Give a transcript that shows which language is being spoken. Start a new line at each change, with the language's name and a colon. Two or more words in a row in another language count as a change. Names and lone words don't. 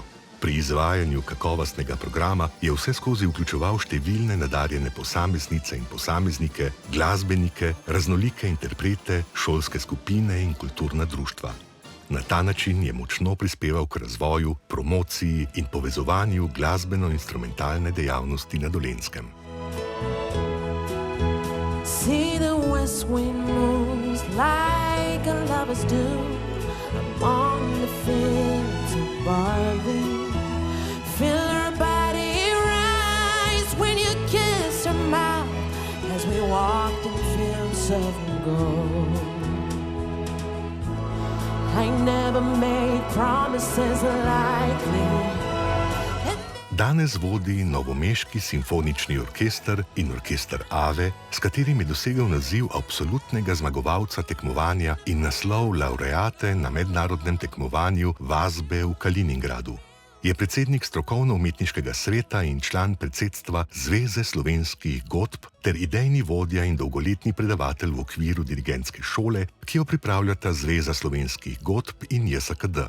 Slovenian: Pri izvajanju kakovostnega programa je vseskozi vključeval številne nadarjene posameznice in posameznike, glasbenike, raznolike interprete, šolske skupine in kulturna društva. Na ta način je močno prispeval k razvoju, promociji in povezovanju glasbeno-instrumentalne dejavnosti na Dolenjskem.
English: See the west wind moves like a lover's do among the fields of barley. Feel her body rise when you kiss her mouth as we walked in fields of gold. I never made promises likely.
Slovenian: Danes vodi novomeški simfonični orkester in orkester Ave, s katerim je dosegel naziv absolutnega zmagovalca tekmovanja in naslov laureate na mednarodnem tekmovanju Vasbe v Kaliningradu. Je predsednik strokovno-umetniškega sveta in član predsedstva Zveze slovenskih godb ter idejni vodja in dolgoletni predavatelj v okviru dirigentske šole, ki jo pripravljata Zveza slovenskih godb in JSKD.